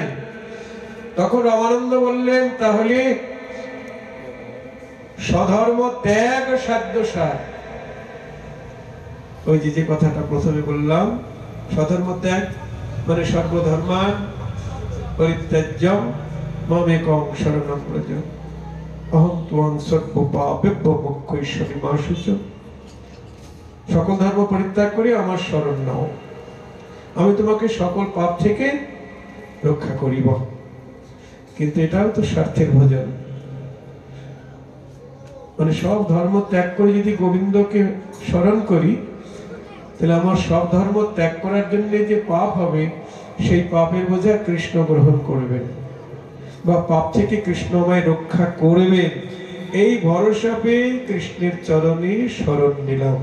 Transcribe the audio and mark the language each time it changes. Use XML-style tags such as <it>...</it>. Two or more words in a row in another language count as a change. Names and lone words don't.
<bn>তখন রামানন্দ বললেন তাহলে স্বধর্ম ত্যাগ সাধ্যসার। ওই যে কথাটা প্রথমে বললাম, স্বধর্ম ত্যাগ মানে</bn> <sa>সর্বধর্মান পরিত্যাজ্যম মামেকং শরণং ব্রজ অহং ত্বং সর্বপাপেভ্যো মোক্ষয়িষ্যামি মা শুচঃ।</sa> <bn>সকল ধর্ম পরিত্যাগ করে আমার শরণ নাও, আমি তোমাকে সকল পাপ থেকে রক্ষা করিব। কিন্তু এটাও তো স্বার্থের ভোজন, মানে সব ধর্ম ত্যাগ করে যদি গোবিন্দকে স্মরণ করি, তাহলে আমার সব ধর্ম ত্যাগ করার জন্য যে পাপ হবে, সেই পাপের বোঝা কৃষ্ণ গ্রহণ করবেন বা পাপ থেকে কৃষ্ণ আমায় রক্ষা করবেন, এই ভরসা পেয়ে কৃষ্ণের চরণে শরণ নিলাম।</bn>